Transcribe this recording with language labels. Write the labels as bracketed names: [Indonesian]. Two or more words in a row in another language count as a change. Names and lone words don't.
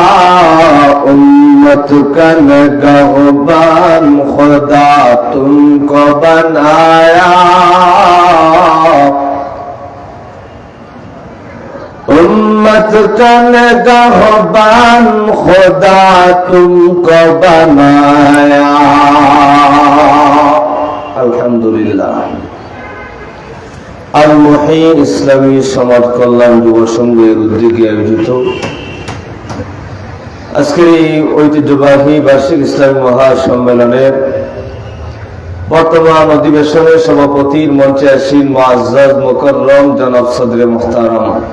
[Urdu] امت کا نگہبان خدا تم کو بنایا امت کا نگہبان خدا تم کو بنایا আলহামদুলিল্লাহ। [Bangla] আল মুহিন ইসলামী সমাজ কল্যাণ যুব সংঘের উদ্যোগে আয়োজিত আজকের এই ঐতিহ্যবাহী বার্ষিক ইসলামী মহাসম্মেলনের বর্তমান অধিবেশনের সভাপতির মঞ্চে আসীন [Urdu] معزز مکرم جناب صدرِ محترم,